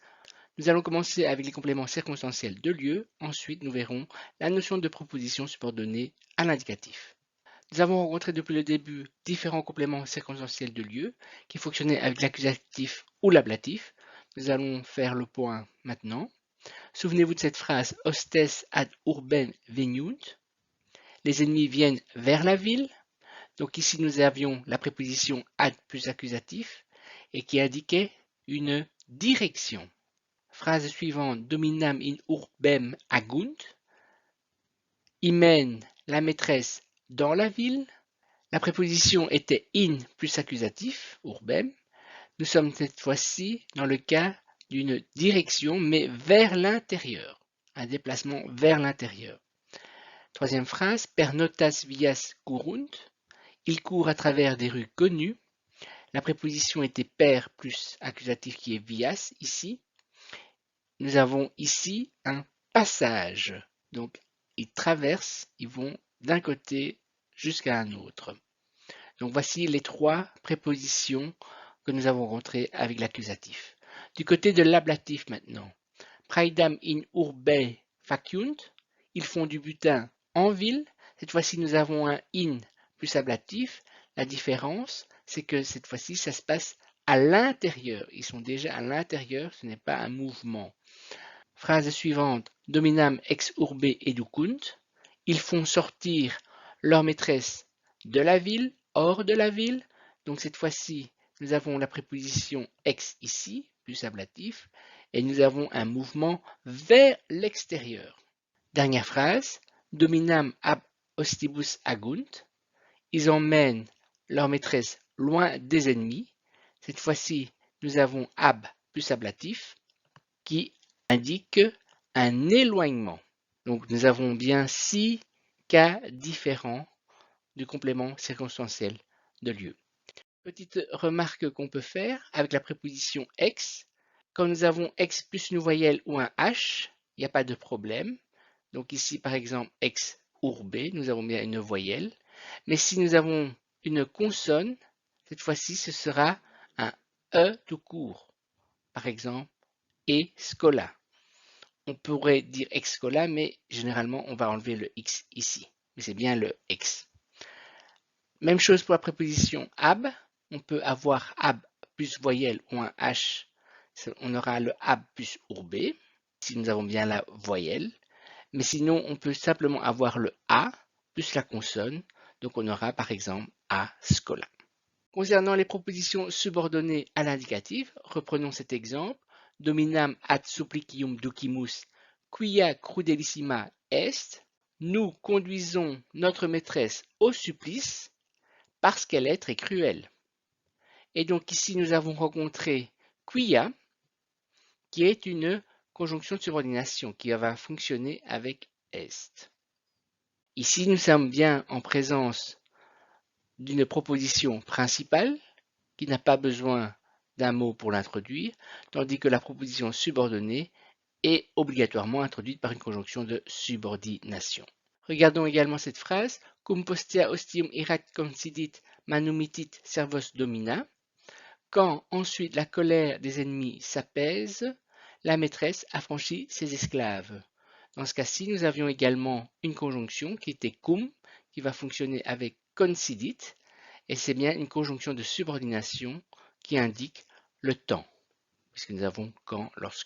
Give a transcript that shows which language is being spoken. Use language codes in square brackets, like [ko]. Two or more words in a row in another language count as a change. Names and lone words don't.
[fr] Nous allons commencer avec les compléments circonstanciels de lieu. Ensuite, nous verrons la notion de proposition subordonnée à l'indicatif. Nous avons rencontré depuis le début différents compléments circonstanciels de lieu qui fonctionnaient avec l'accusatif ou l'ablatif. Nous allons faire le point maintenant. Souvenez-vous de cette phrase [la] hostes ad urbem veniunt. [fr] Les ennemis viennent vers la ville. Donc ici, nous avions la préposition ad plus accusatif et qui indiquait une direction. Phrase suivante, [la] dominam in urbem agunt. [fr] Ils mènent la maîtresse dans la ville. La préposition était in plus accusatif, urbem. Nous sommes cette fois-ci dans le cas d'une direction, mais vers l'intérieur. Un déplacement vers l'intérieur. Troisième phrase, [la] per notas vias curunt. [fr] Il court à travers des rues connues. La préposition était per plus accusatif qui est vias ici. Nous avons ici un passage. Donc, ils traversent, ils vont d'un côté jusqu'à un autre. Donc, voici les trois prépositions que nous avons rentrées avec l'accusatif. Du côté de l'ablatif maintenant. [la] Praedam in urbe faciunt. [fr] Ils font du butin en ville. Cette fois-ci, nous avons un in plus ablatif. La différence, c'est que cette fois-ci, ça se passe à l'intérieur. Ils sont déjà à l'intérieur, ce n'est pas un mouvement. Phrase suivante. [la] Dominam ex urbe educunt. [fr] Ils font sortir leur maîtresse de la ville, hors de la ville. Donc cette fois-ci, nous avons la préposition ex ici, plus ablatif, et nous avons un mouvement vers l'extérieur. Dernière phrase. [la] Dominam ab ostibus agunt. [fr] Ils emmènent leur maîtresse loin des ennemis. Cette fois-ci, nous avons ab plus ablatif qui indique un éloignement. Donc nous avons bien 6 cas différents du complément circonstanciel de lieu. Petite remarque qu'on peut faire avec la préposition ex. Quand nous avons ex plus une voyelle ou un H, il n'y a pas de problème. Donc ici, par exemple, [la] ex urbe, [fr] nous avons bien une voyelle. Mais si nous avons une consonne, cette fois-ci, ce sera un E tout court. Par exemple, [la] et scola. [fr] On pourrait dire [la] ex scola, [fr] mais généralement, on va enlever le X ici. Mais c'est bien le ex. Même chose pour la préposition ab. On peut avoir ab plus voyelle ou un H. On aura le ab plus urbe, si nous avons bien la voyelle. Mais sinon, on peut simplement avoir le A plus la consonne. Donc, on aura par exemple [la] A scola. [fr] Concernant les propositions subordonnées à l'indicatif, reprenons cet exemple. [la] Dominam ad supplicium ducimus quia crudelissima est. [fr] Nous conduisons notre maîtresse au supplice parce qu'elle est très cruelle. Et donc ici, nous avons rencontré quia, qui est une conjonction de subordination qui va fonctionner avec est. Ici, nous sommes bien en présence d'une proposition principale qui n'a pas besoin d'un mot pour l'introduire, tandis que la proposition subordonnée est obligatoirement introduite par une conjonction de subordination. Regardons également cette phrase. [la] Cum postea ostium erat concidit manumitit servos domina. [fr] Quand ensuite la colère des ennemis s'apaise, la maîtresse affranchit ses esclaves. Dans ce cas-ci, nous avions également une conjonction qui était cum, qui va fonctionner avec concidit, et c'est bien une conjonction de subordination qui indique le temps, puisque nous avons quand, lorsque.